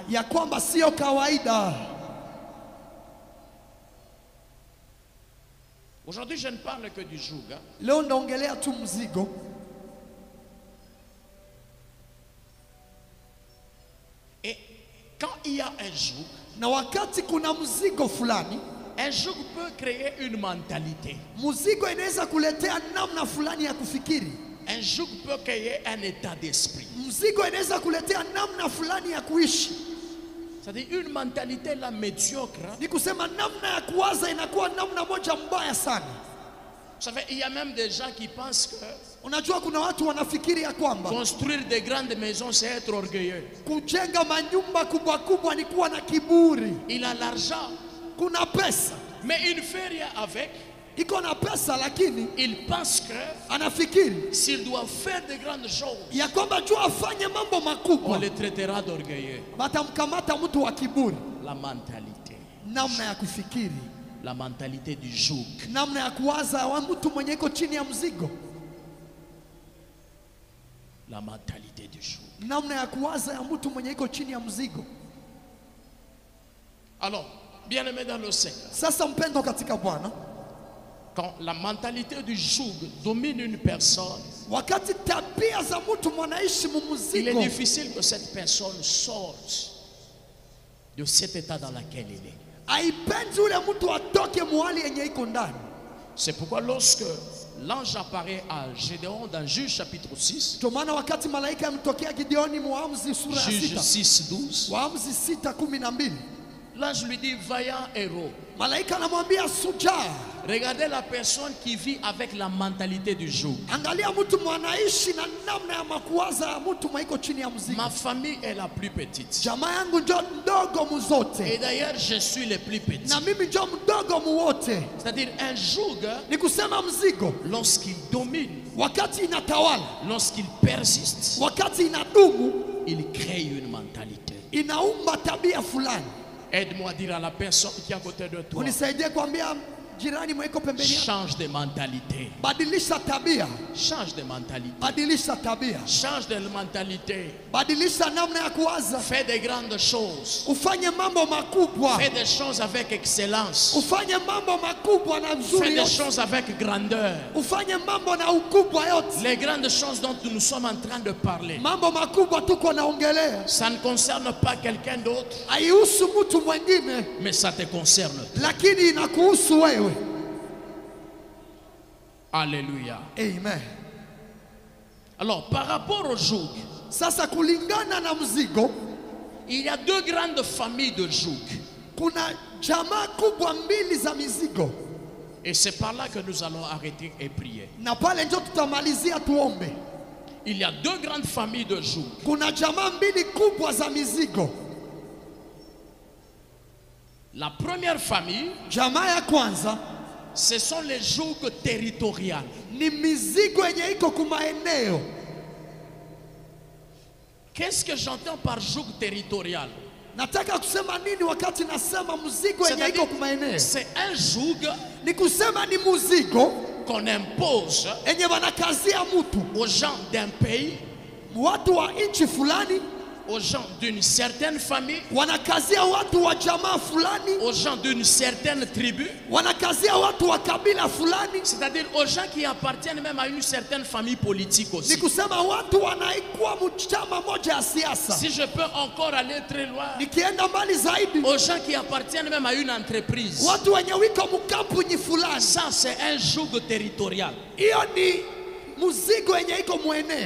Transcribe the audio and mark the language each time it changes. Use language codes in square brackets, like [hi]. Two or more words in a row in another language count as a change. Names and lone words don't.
[sw] ya kwamba sio kawaida. [fr] Aujourd'hui, je ne parle que du joug. Hein? [sw] Leo naongelea tu mzigo. [fr] Et quand il y a un joug, [sw] Na wakati kuna mzigo fulani, [fr] un joug peut créer une mentalité. [sw] mzigo inaweza kuletea namna fulani ya kufikiri. [fr] Un joug peut créer un état d'esprit. [sw] Mzigo inaweza kuletea namna fulani ya kuishi. [fr] C'est-à-dire une mentalité là médiocre. Hein? [sw] Ni kusema namna ya kuwaza inakuwa namna moja mbaya sana. [fr] Vous savez, il y a même des gens qui pensent que [sw] Unajua kuna watu wanafikiri ya kwamba [fr] construire des grandes maisons, c'est être orgueilleux. [sw] kujenga manyumba kubwa kubwa ni kuwa na kiburi. [fr] Il a l'argent, [sw] Kuna pesa, [fr] mais il ne fait rien avec. [sw] iko na pesa lakini [fr] Il pense que [sw] anafikiri [fr] s'il doit faire de grandes choses, [sw] ya kwamba juu afanye mambo [fr] on [sw] makubwa [fr] le traitera d'orgueilleux. [sw] watamkamata mtu wa kiburi. [fr] La mentalité. [sw] Namna ya kufikiri, [fr] La mentalité du joug. [sw] namna ya kuwaza wa mtu mwenye iko chini ya mzigo, [fr] La mentalité du joug. [sw] namna ya kuwaza ya mtu mwenye iko chini ya mzigo. [fr] Alors, bien-aimé dans le Seigneur, [sw] Sasa mpendo katika Bwana, [fr] quand la mentalité du joug domine une personne, [sw] wakati tabia za mtu mwanaishi [fr] il est [sw] mumuzigo, [fr] difficile que cette personne sorte de cet état dans lequel il est. [sw] haipendi ule mtu atoke muhali yenye iko ndani. [fr] C'est pourquoi lorsque l'ange apparaît à Gédéon dans Juge chapitre 6, [sw] Ndio maana wakati malaika yamtokea Gideoni, Waamuzi sura ya [fr] Juge 6, 6, 12, [sw] Waamuzi 6:12, [fr] l'ange lui dit, vaillant héros, [sw] malaika anamwambia sujaa, [fr] regardez la personne qui vit avec la mentalité du joug. [sw] angalia mtu mwanaishi na namna ya makuwaza ya mtu mwaiko chini ya mzigo. [fr] Ma famille est la plus petite. [sw] Jamaa yangu ndio mdogo [fr] Et [sw] muzote, [fr] d'ailleurs, je suis le plus petit. [sw] na mimi ndio mdogo muwote. [fr] C'est-à-dire un joug, [sw] Ni kusema mzigo [fr] lorsqu'il domine, [sw] wakati inatawala, [fr] lorsqu'il persiste, [sw] wakati inadumu, [fr] il crée une mentalité. [sw] inaumba tabia fulani. [fr] Aide-moi à dire à la personne qui est à côté de toi, [sw] Unisaidie kuambia jirani mweko pembeni yako, [fr] change de mentalité. [sw] badilisha tabia, [fr] Change de mentalité. [sw] badilisha tabia, [fr] Change de mentalité. [sw] badilisha namna ya kuwaza, [fr] Fais de grandes choses. [sw] ufanye mambo makubwa, [fr] Fais des choses avec excellence. [sw] ufanye mambo makubwa na [fr] Fais [sw] nzuri [fr] des [sw] yote, [fr] choses avec grandeur. [sw] ufanye mambo na ukubwa yote. [fr] Les grandes choses dont nous sommes en train de parler, [sw] Mambo makubwa tuko naongelea [fr] ça ne concerne pas quelqu'un d'autre, [sw] haihusu mtu mwingine, [fr] mais ça te concerne. [sw] lakini inakuhusu wewe. [fr] Alléluia. [sw] Amen. [fr] Alors, par rapport au joug, [sw] Sasa kulingana na mzigo, [fr] il y a deux grandes familles de joug. [sw] kuna jamaa kubwa mbili za mizigo, [fr] Et c'est par là que nous allons arrêter et prier. [sw] na pale ndio tutamalizia tuombe. [fr] Il y a deux grandes familles de joug. [sw] Kuna jamaa mbili kubwa za mizigo. [fr] La première famille, [sw] Jamaa ya kwanza [fr] ce sont les jougs territoriales. [sw] ni mizigo yenye iko kumaeneo. [fr] Qu'est-ce que j'entends par joug territorial? [sw] Nataka kusema nini wakati nasema mzigo yenye iko kumaeneo? [fr] C'est un joug [sw] Ni kusema ni mzigo [fr] qu'on impose [sw] yenye wanakazia mtu, [fr] aux gens d'un pays [sw] watu wa nchi fulani, [fr] aux gens d'une certaine famille, [sw] wanakazia watu wa jamaa fulani, [fr] aux gens d'une certaine tribu, [sw] wanakazia watu wa kabila fulani, [fr] c'est-à-dire aux gens qui appartiennent même à une certaine famille politique [sw] ni [fr] aussi. [sw] kusema watu wanaikuwa mchama moja ya siasa. [fr] Si je peux encore aller très loin, [sw] Nikienda mbali zaidi, [fr] aux gens qui appartiennent même à une entreprise, [sw] watu wenye wiko mkampuni fulani, [fr] ça c'est un joug territorial. [sw] hiyo ni muzigo yenye iko mweneo.